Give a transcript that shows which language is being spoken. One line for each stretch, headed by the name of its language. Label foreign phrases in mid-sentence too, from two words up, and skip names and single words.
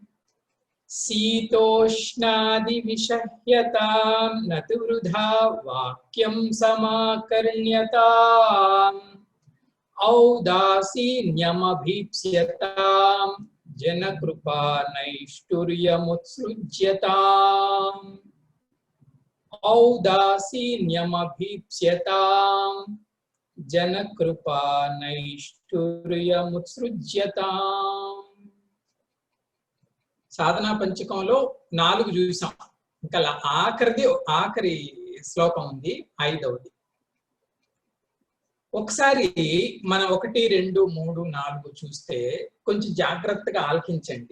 Sanskrit: शीतोष्णादिविषह्यताम् न तु वृथा वाक्यं समाकर्ण्यताम् औदासीन्यमभीप्स्यताम् जनकृपा नैष्ठुर्यमुत्सृज्यताम् औदासीन्यमभीप्स्यताम् जनकृपा नैष्ठुर्यमुत्सृज्यताम्।
Telugu: సాధనా పంచకంలో 4 చూసాం. ఇంకా ఆఖరి శ్లోకం ఉంది, 5వది. ఒకసారి మనం 1, 2, 3, 4 చూస్తే కొంచెం జాగ్రత్తగా ఆలకించండి.